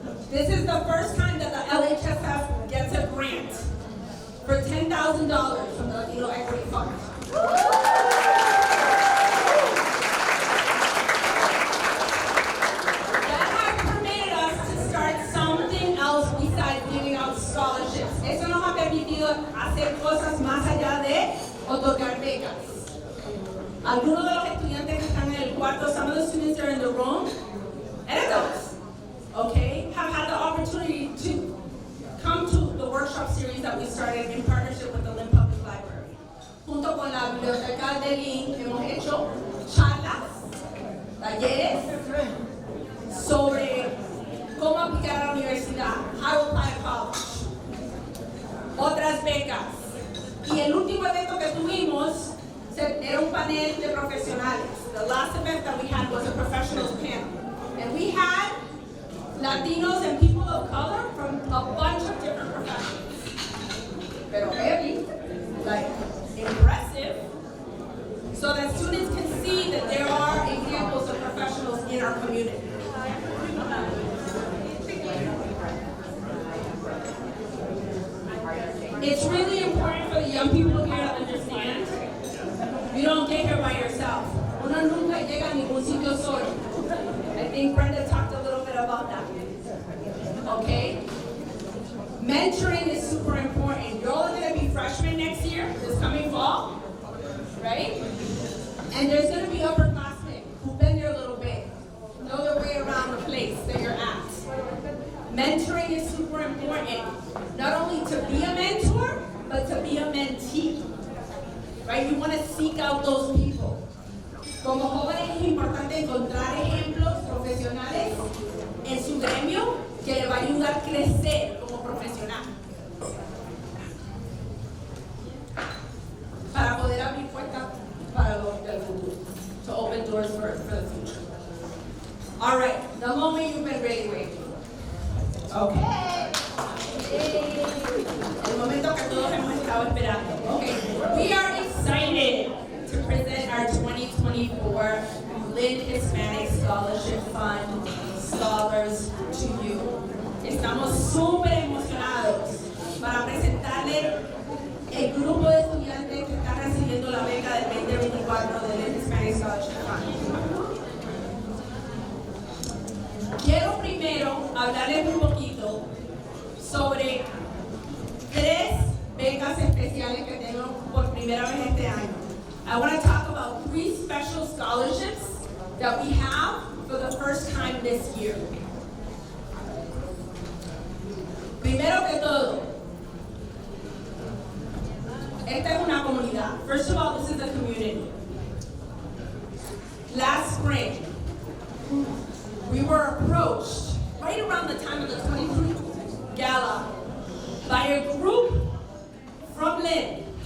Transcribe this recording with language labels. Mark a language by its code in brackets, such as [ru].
[en] This is the first time that the LHSF gets a grant for $10,000 from the Latino Equity Fund. That has permitted us to start something else besides giving out scholarships. [es] Eso nos ha permitido hacer cosas más allá de otorgar becas. Algunos de los estudiantes que están en el cuarto, [en] some of the students that are in the room, and adults, okay, have had the opportunity to come to the workshop series that we started in partnership with the Lynn Public Library. [es] Junto con la biblioteca de Lynn hemos hecho charlas, talleres sobre cómo aplicar a la universidad, [en] how to apply to college, [es] otras becas. Y el último evento que tuvimos era un panel de profesionales. [en] The last event that we had was a professionals panel. And we had Latinos and people of color from a bunch of different professions. [es] Pero [en] heavy, like impressive, so that students can see that there are examples of professionals in our community. It's really important for the young people here to understand, you don't get here by yourself. [es] Uno nunca llega a ningún sitio solo. [en] I think Brenda talked a little bit about that. Okay? Mentoring is super important. You're all going to be freshmen next year, this coming fall, right? And there's going to be upperclassmen who've been there a little bit, know their way around the place that you're at. Mentoring is super important. Not only to be a mentor, but to be a mentee. Right? You want to seek out those people. [es] Como jóvenes es importante encontrar ejemplos profesionales en su gremio que le va a ayudar a crecer como profesional. Para poder abrir puertas para el futuro. [en] To open doors for the future. All right, the moment you've been really waiting. Okay. [es] El momento que todos hemos estado esperando. Okay. [en] We are excited to present our 2024 Lynn Hispanic Scholarship Fund Scholars to you. [es] Estamos súper emocionados para presentarle el grupo de estudiantes que están recibiendo la beca del 2024 del Lynn Hispanic Scholarship Fund. Quiero primero hablarles un poquito sobre 3 becas especiales que tengo por primera vez este año. [en] I want to talk about 3 special scholarships that we have for the first time this year. [es] Primero que todo, esta es una comunidad. [en] First of all, this is a community. Last spring, we were approached right around the time of the 23 Gala by a group from Lynn.